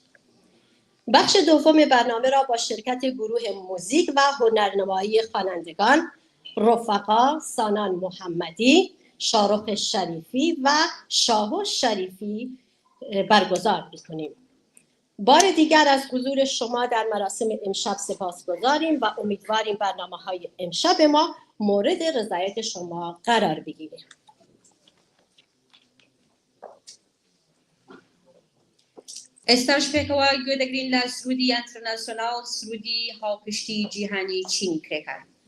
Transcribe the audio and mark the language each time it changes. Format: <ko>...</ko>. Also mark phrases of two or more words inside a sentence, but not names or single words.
<fa>بخش دوم برنامه را با شرکت گروه موزیک و هنرنمایی خوانندگان رفقا سانان محمدی، شارخ شریفی و شاهو شریفی برگزار می‌کنیم. بار دیگر از حضور شما در مراسم امشب سپاسگزاریم و امیدواریم برنامه‌های امشب ما مورد رضایت شما قرار بگیره.</fa> <ckb>ئێستاش پێکەوە گوێ دەگرین لە سرودی ئەنتەرناسیۆناڵ، سرودی هاوپشتی جیهانی چینی کرێکار.</ckb>